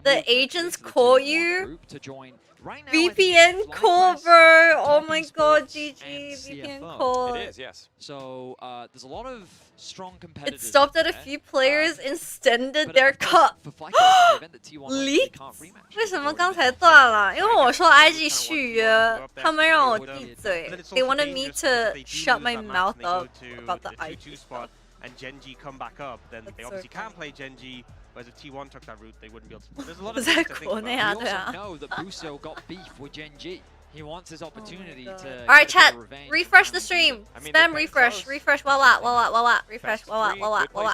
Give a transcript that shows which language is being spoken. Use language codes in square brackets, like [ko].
[en] the agents call you. To join. Right now, VPN call, bro. Oh my god, GG. VPN call. It is, yes. So there's a lot of strong competitors. It stopped at a few players extended their cut. Leaked? [zh] 为什么刚才断了？因为我说 IG 续约，他们让我闭嘴。 [en] They wanted me to shut my mouth up about the IG spot. And Gen.G come back up, then they obviously can play Gen.G. Whereas if T1 took that route, they wouldn't be able to. There's a lot of things to think about. We also know that Busio got beef with Gen.G. He wants his opportunity to. Alright, chat. Refresh the stream. Spam refresh. Refresh. Wah. Refresh. Wah.